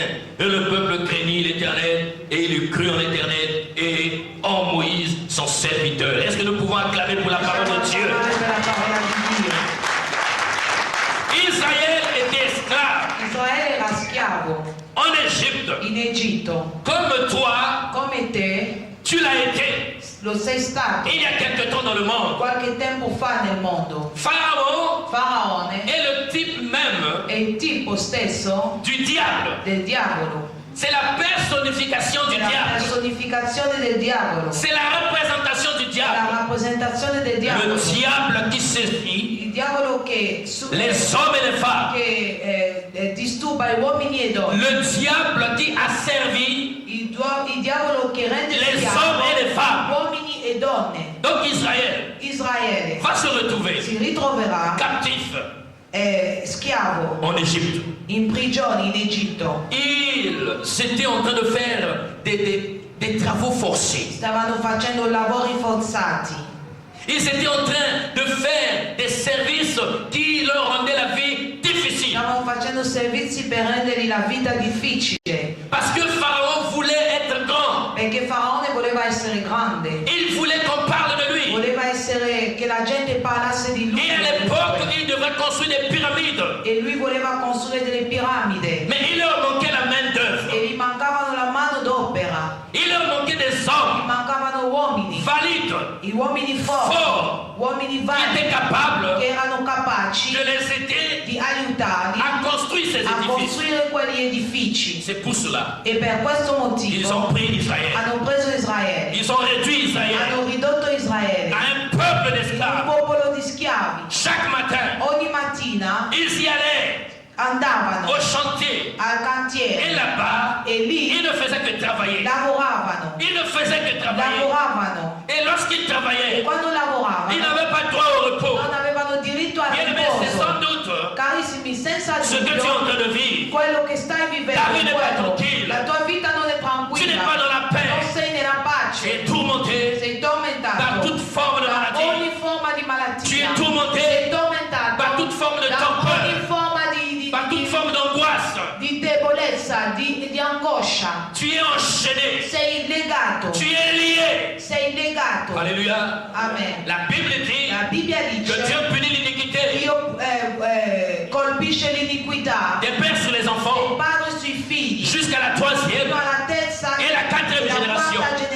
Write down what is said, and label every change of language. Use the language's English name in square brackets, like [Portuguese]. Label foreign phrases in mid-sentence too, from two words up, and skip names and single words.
[French] Et le peuple craignit l'Éternel, et il crut en l'Éternel et en Moïse, son serviteur. Est-ce que nous pouvons acclamer pour la parole de Dieu? Israël était esclave en Égypte. [Italian] In Egitto. [French] Comme toi, [Italian] Come te, [French] tu l'as été. [Italian] lo sei stato [French] Il y a quelque temps dans le monde. [Italian] qualche tempo fa nel mondo. [French] Pharaon [Italian] Faraone [French] est le type même [Italian] è il tipo stesso [French] du diable. [Italian] del diavolo. [French] C'est la personnification du [Italian] È la [French] diable. [Italian] personificazione del diavolo. [French] C'est la représentation du [Italian] La [French] diable. [Italian] rappresentazione del diavolo. [French] Le diable qui sévit [Italian] Il diavolo che, [French] les hommes et les femmes. [Italian] che disturba gli uomini e donne. [French] Le diable qui a servi [Italian] Il diavolo che rende [French] les [Italian] schiavo [French] hommes et les femmes. [Italian] uomini e donne. [French] Donc Israël [Italian] Israele [French] va se retrouver [Italian] si ritroverà [French] captif [Italian] schiavo [French] en Égypte. [Italian] in prigione in Egitto. [French] Ils étaient en train de faire des travaux forcés. [Italian] Stavano facendo lavori forzati. [French] Ils étaient en train de faire des services qui leur rendaient la vie difficile. [Italian] Stavano facendo servizi per rendergli la vita difficile. [French] Parce que Pharaon voulait être grand. [Italian] Perché Faraone voleva essere grande. [French] Il voulait qu'on parle de lui. [Italian] Voleva essere che la gente parlasse di lui. [French] Et à l'époque, il devrait construire des pyramides. [Italian] E lui voleva costruire delle piramidi. [French] Mais il leur manquait la main d'œuvre. [Italian] E gli mancavano la mano d'opera. [French] Il leur manquait des [Italian] Gli [French] hommes [Italian] mancavano uomini. [French] valides, [Italian] Gli uomini forti. Uomini [French] qui [Italian] validi. [French] étaient capables [Italian] Che erano capaci [French] de les aider [Italian] di aiutarli [French] à construire ces [Italian] a [French] édifices. [Italian] costruire quegli edifici. [French] C'est pour cela [Italian] E per questo [French] qu'ils [Italian] motivo [French] ont pris Israël. [Italian] hanno preso Israele. [French] Ils ont réduit Israël [Italian] Hanno ridotto Israele [French] à un peuple [Italian] un [French] d'esclaves. [Italian] popolo di schiavi. [French] Chaque matin, [Italian] Ogni mattina [French] ils y allaient [Italian] andavano [French] au chantier. [Italian] al [French] Et [Italian] cantiere [French] là-bas, [Italian] e lì [French] ils ne faisaient que travailler. [Italian] lavoravano. [French] Ils ne faisaient que travailler. [Italian] Lavoravano. [French] Et lorsqu'ils [Italian] E [French] travaillaient, [Italian] quando [French] ils [Italian] lavoravano [French] n'avaient pas droit au repos. [Italian] non avevano diritto al [French] Bien aimé, c'est sans [Italian] riposo. [French] doute [Italian] Carissimi, senza [French] ce que tu es en [Italian] dubbio, [French] train de vivre. [Italian] quello che stai vivendo [French] Ta vie [Italian] è [French] n'est pas [Italian] quello. [French] tranquille. [Italian] La tua vita non è [French] Tu n'es [Italian] tranquilla. [French] pas dans la [Italian] Non [French] paix. [Italian] sei nella pace. [French] Tu es tourmenté [Italian] Sei [French] par [Italian] tormentato [French] toute forme de [Italian] da [French] maladie. [Italian] ogni forma di [French] Tu [Italian] malattia. [French] es tourmenté [Italian] Sei tormentato [French] par toute forme de [Italian] da [French] torpeur, [Italian] ogni forma di [French] par toute forme d'angoisse. [Italian] di debolezza, di angoscia. [French] Tu es enchaîné. [Italian] Sei legato. [French] Tu es lié. [Italian] Sei legato. [French] Alléluia. [Italian] Amen. [French] La Bible dit [Italian] La Bibbia [French] que Dieu [Italian] dice [French] punit l'iniquité [Italian] Dio colpisce l'iniquità [French] des pères sur les [Italian] del [French] enfants [Italian] padre sui figli [French] jusqu'à la troisième [Italian] fino alla terza [French] e la quatrième [Italian] e la [French] génération. [Italian] quarta